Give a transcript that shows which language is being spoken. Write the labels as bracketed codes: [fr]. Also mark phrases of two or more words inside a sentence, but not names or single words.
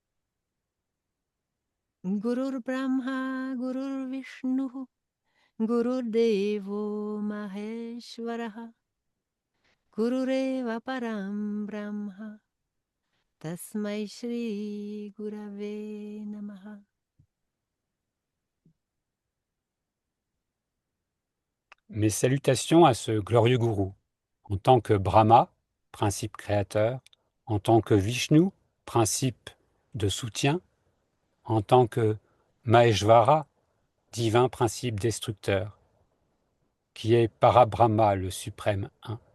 [sa] Gurur Brahma, Gurur Vishnu, Gurur Devo Maheshwaraha, Gurureva Param Brahma, Tasmai Shri Gurave Namaha. [fr] Mes salutations à ce glorieux gourou, en tant que Brahma, principe créateur, en tant que Vishnu, principe de soutien, en tant que Maheshvara, divin principe destructeur, qui est Parabrahma, le suprême un.